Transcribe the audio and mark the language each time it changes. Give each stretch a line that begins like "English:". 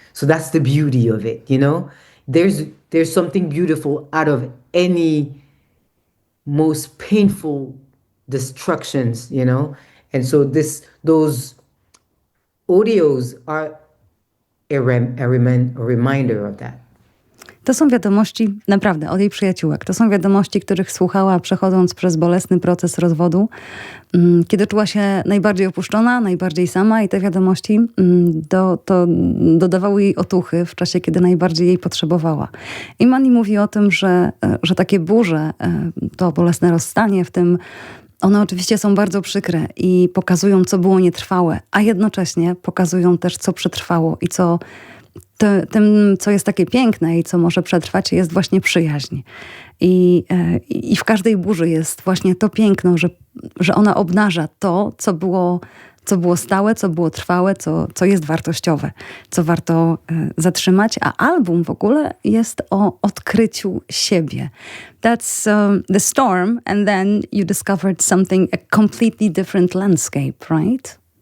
English: So that's the beauty of it, There's something beautiful out of any most painful destructions, And so those audios are a reminder of that.
Polish: To są wiadomości naprawdę od jej przyjaciółek. To są wiadomości, których słuchała przechodząc przez bolesny proces rozwodu, kiedy czuła się najbardziej opuszczona, najbardziej sama, i te wiadomości to dodawały jej otuchy w czasie, kiedy najbardziej jej potrzebowała. Imany mówi o tym, że takie burze, to bolesne rozstanie, w tym one oczywiście są bardzo przykre i pokazują, co było nietrwałe, a jednocześnie pokazują też, co przetrwało i tym, co jest takie piękne i co może przetrwać, jest właśnie przyjaźń. I w każdej burzy jest właśnie to piękno, że ona obnaża to, co było stałe, co było trwałe, co jest wartościowe, co warto zatrzymać. A album w ogóle jest o odkryciu siebie.
English: That's the storm, and then you discovered something, a completely different landscape, right?